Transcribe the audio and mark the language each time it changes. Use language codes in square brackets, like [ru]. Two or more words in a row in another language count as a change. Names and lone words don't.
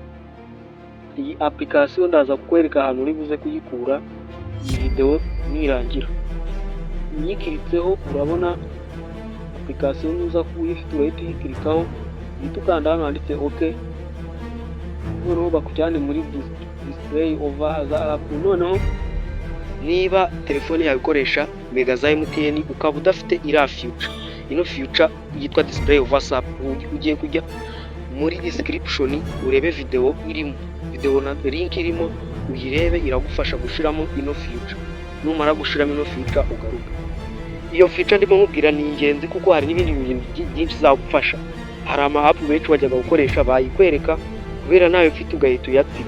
[rw] Iyi application ndaza kukwereka ahantu uri buze kuyikura iyi video nirangira. Nyikiritseho urabona application uza kuyifite, urahita uyikirikaho, uhita ukanda hano handitse OK. Noneho bakujyane muri [en] display over the app. [rw] Noneho niba telefone yawe ikoresha mega za MTN ukaba udafite iriya feature, ino feature yitwa [en] display over app, [rw] ugiye kujya muri description urebe video irimo, video na link irimo uyirebe, iragufasha gushiramo ino feature. Numara gushiramo ino feature ugaruka. Iyo feature ndimo nkubwira ni ingenzi kuko hari n'ibindi bintu byinshi zagufasha. Hari ama app benshi wajyaga gukoresha bayikwereka kubera nawe ufite ugahita uyatsiba.